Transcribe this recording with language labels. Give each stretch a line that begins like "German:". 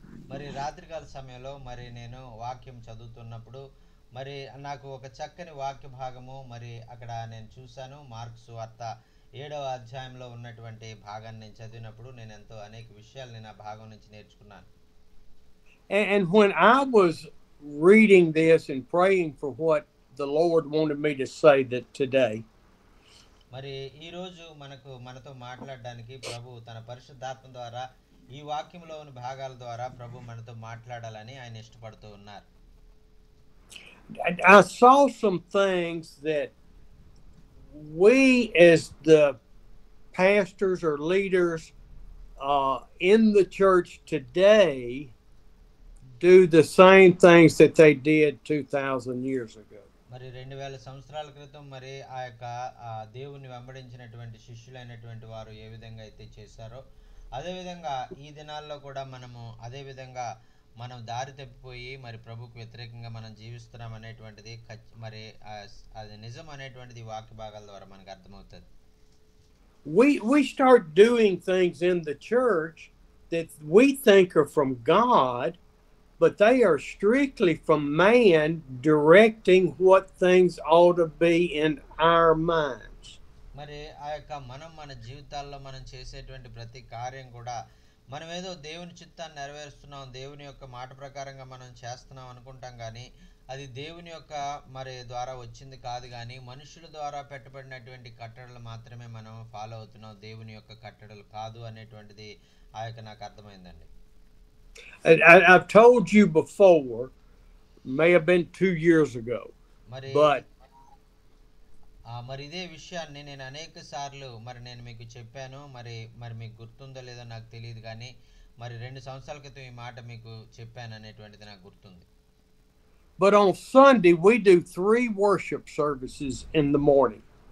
Telugu: మరి రాత్రికాల సమయంలో మరి నేను వాక్యం చదువుతున్నప్పుడు మరి నాకు ఒక చక్కని వాక్య భాగము మరి అక్కడ నేను చూశాను. మార్కు సువార్త 7వ అధ్యాయంలో ఉన్నటువంటి భాగాన్ని నేను చదివినప్పుడు నేను ఎంతో అనేక విషయాలు నేను ఆ భాగం నుంచి నేర్చుకున్నాను.
English: And when I was reading this and praying for what the Lord wanted me to say that today,
Telugu: మరి ఈ రోజు మనతో మాట్లాడడానికి ప్రభు తన పరిశుద్ధాత్మ ద్వారా ఈ వాక్యంలో ఉన్న భాగాల ద్వారా ప్రభు మనతో మాట్లాడాలని ఆయన ఇష్టపడుతూ ఉన్నారు.
English: I saw some things that we as the pastors or leaders in the church today do the same things that they did 2,000 years ago.
Telugu: మరి 2000 సంవత్సరాల క్రితం మరి ఆ యొక్క దేవుని వెంబడించినటువంటి శిష్యులైనటువంటి వారు ఏ విధంగా అయితే చేశారో అదే విధంగా ఈ దినాల్లో కూడా మనము అదే విధంగా మనం దారి తప్పిపోయి మరి ప్రభుకు వ్యతిరేకంగా మనం జీవిస్తున్నాం అనేటువంటిది మరి అది నిజం అనేటువంటిది వాక్య భాగాల ద్వారా మనకు అర్థమవుతుంది.
English: We start doing things in the church that we think are from God, but they are strictly from man directing what things ought to be in our minds.
Telugu: మరి ఆ యొక్క మన జీవితాల్లో మనం చేసేటువంటి ప్రతి కార్యం కూడా మనం ఏదో దేవుని చిత్తాన్ని నెరవేరుస్తున్నాం, దేవుని యొక్క మాట ప్రకారంగా మనం చేస్తున్నాం అనుకుంటాం, కానీ అది దేవుని యొక్క మరి ద్వారా వచ్చింది కాదు, కానీ మనుషుల ద్వారా పెట్టబడినటువంటి కట్టడలు మాత్రమే మనం ఫాలో అవుతున్నాం, దేవుని యొక్క కట్టడలు కాదు అనేటువంటిది ఆ యొక్క నాకు అర్థమైందండి.
English: I've told you before, may have been 2 years ago, but
Telugu: మరి ఇదే విషయాన్ని నేను అనేక సార్లు మరి నేను మీకు చెప్పాను, మరి మీకు గుర్తుందో లేదో నాకు తెలియదు, కానీ మరి 2 సంవత్సరాల క్రితం ఈ మాట మీకు చెప్పాను అనేటువంటిది నాకు గుర్తుంది.
English: But on Sunday we do 3 worship services in the morning.